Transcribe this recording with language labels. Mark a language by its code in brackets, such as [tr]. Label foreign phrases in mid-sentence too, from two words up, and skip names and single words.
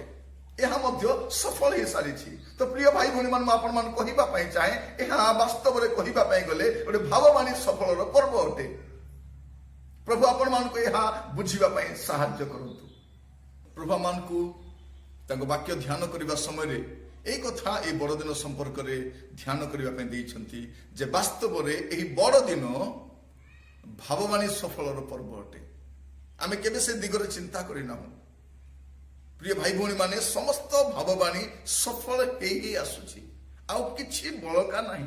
[or] ଏହା ମଧ୍ୟ ସଫଳ ହେଇସାରିଛି। ତ ପ୍ରିୟ ଭାଇ ଭଉଣୀ ମାନେ, ମୁଁ ଆପଣମାନଙ୍କୁ କହିବା ପାଇଁ ଚାହେଁ, ଏହା ବାସ୍ତବରେ କହିବା ପାଇଁ ଗଲେ ଗୋଟେ ଭାବବାଣୀ ସଫଳର ପର୍ବ ଅଟେ। ପ୍ରଭୁ ଆପଣମାନଙ୍କୁ ଏହା ବୁଝିବା ପାଇଁ ସାହାଯ୍ୟ କରନ୍ତୁ। ପ୍ରଭୁ ମାନଙ୍କୁ ତାଙ୍କ ବାକ୍ୟ ଧ୍ୟାନ କରିବା ସମୟରେ ଏହି କଥା ଏହି ବଡ଼ଦିନ ସମ୍ପର୍କରେ ଧ୍ୟାନ କରିବା ପାଇଁ ଦେଇଛନ୍ତି ଯେ ବାସ୍ତବରେ ଏହି ବଡ଼ଦିନ ଭାବବାଣୀ ସଫଳର ପର୍ବ ଅଟେ। ଆମେ କେବେ ସେ ଦିଗରେ ଚିନ୍ତା କରିନାହୁଁ। ପ୍ରିୟ ଭାଇ ଭଉଣୀ ମାନେ, ସମସ୍ତ ଭାବବାଣୀ ସଫଳ ହେଇ ଆସୁଛି, ଆଉ କିଛି ବଳକା ନାହିଁ।